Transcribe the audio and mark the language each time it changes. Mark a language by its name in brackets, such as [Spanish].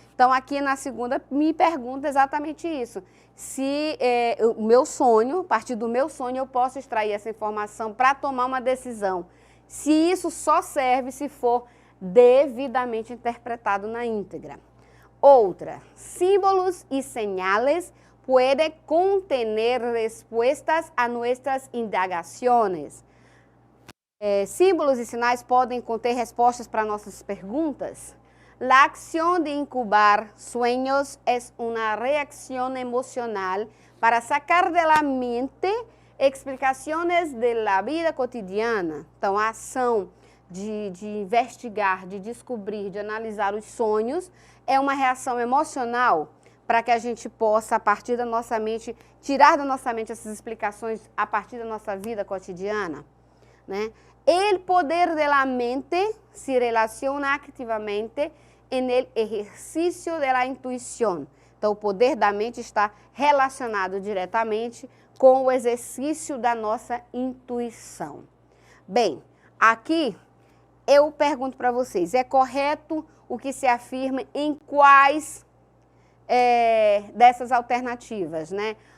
[Portuguese] Então, aqui na segunda, me pergunta exatamente isso. Se o meu sonho, a partir do meu sonho, eu posso extrair essa informação para tomar uma decisão. Se isso só serve se for devidamente interpretado na íntegra. Outra, [Spanish] símbolos e señales puede contener respuestas a nuestras indagaciones. [Portuguese] Símbolos e sinais podem conter respostas para nossas perguntas. [Spanish] La acción de incubar sueños es una reacción emocional para sacar de la mente explicaciones de la vida cotidiana. [Portuguese] Então, a ação de investigar, de descobrir, de analisar os sonhos é uma reação emocional para que a gente possa, a partir da nossa mente, tirar da nossa mente essas explicações a partir da nossa vida cotidiana, né? [Spanish] El poder de la mente se relaciona activamente en el ejercicio de la intuición. [Portuguese] Então, o poder da mente está relacionado diretamente com o exercício da nossa intuição. Bem, aqui eu pergunto para vocês, é correto o que se afirma em quais dessas alternativas, né?